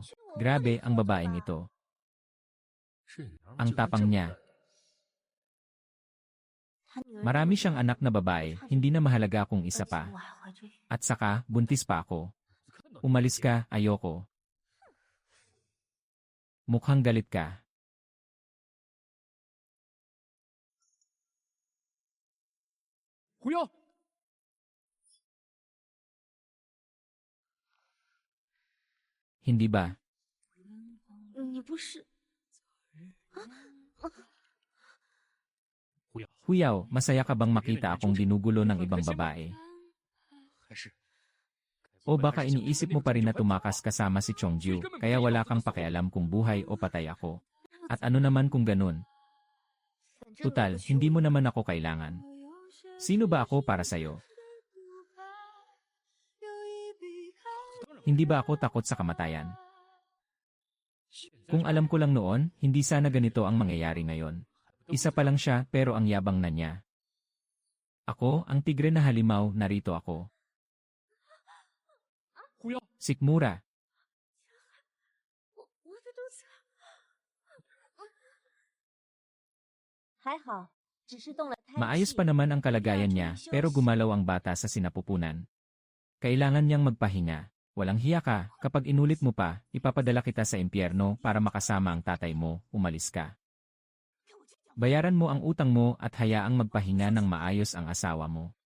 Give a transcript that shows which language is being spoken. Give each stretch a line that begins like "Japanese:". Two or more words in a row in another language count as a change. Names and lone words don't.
Filipino: Grabe ang babaeng ito.
Chinese: 是娘们
Filipino: Ang
Chinese: 就跟
Filipino: tapang
Chinese: 这么
Filipino: niya.
Chinese: 他女儿
Filipino: Marami siyang anak na babae, hindi na mahalaga kung
Chinese: 而
Filipino: isa
Chinese: 且
Filipino: pa.
Chinese: 我还怀着孕
Filipino: At saka, buntis pa ako.
Chinese: 看到
Filipino: Umalis ka, ayoko. Mukhang galit ka. Huyao， Hindi ba?
Chinese: 你不是
Filipino: Huyaw, masaya ka bang makita akong dinugulo ng ibang babae?
Chinese: 还是
Filipino: O baka iniisip mo pa rin na tumakas kasama si Chongju, kaya wala kang pakialam kung buhay o patay ako. At ano naman kung ganun?
Chinese: 反正
Filipino: Tutal,
Chinese: 我不是
Filipino: hindi mo naman ako kailangan. Sino ba ako para sa'yo? Hindi ba ako takot sa kamatayan? Kung alam ko lang noon, hindi sana ganito ang mangyayari ngayon. Isa pa lang siya pero ang yabang na niya. Ako, ang tigre na halimaw, narito ako.
Chinese: 狐妖，
Filipino: Sikmura,
Chinese: 我的肚子还好，只是动了胎
Filipino: maayos
Chinese: 气
Filipino: pa naman ang kalagayan niya pero gumalaw ang bata sa sinapupunan. Kailangan niyang magpahinga. Walang hiya ka, kapag inulit mo pa, ipapadala kita sa impyerno para makasama ang tatay mo, umalis ka. Bayaran mo ang utang mo at hayaang magpahinga ng maayos ang asawa mo.